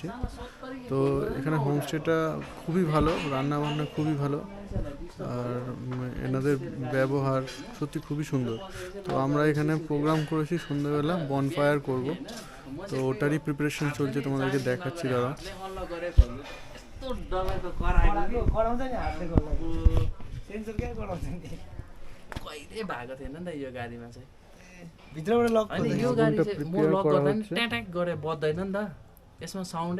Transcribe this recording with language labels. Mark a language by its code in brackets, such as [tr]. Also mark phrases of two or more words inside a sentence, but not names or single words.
[bn] তো এখানে হোমস্টেটা খুবই ভালো, রান্না বান্না খুবই ভালো, আর এনাদের ব্যবহার সত্যি খুবই সুন্দর। তো আমরা এখানে প্রোগ্রাম করেছি সন্ধ্যাবেলা বনফায়ার করব, তো ওটারই প্রিপারেশন চলছে, তোমাদেরকে দেখাচ্ছি দাঁড়া। [ne] कहिले भएको थिएन नि त यो गाडीमा चाहिँ। [bn] ভিতরে লক [ne] अनि यो गाडी चाहिँ म लक गर्दा नि ट्याट्याक गरे बज्दैन नि त, यसमा साउन्डै।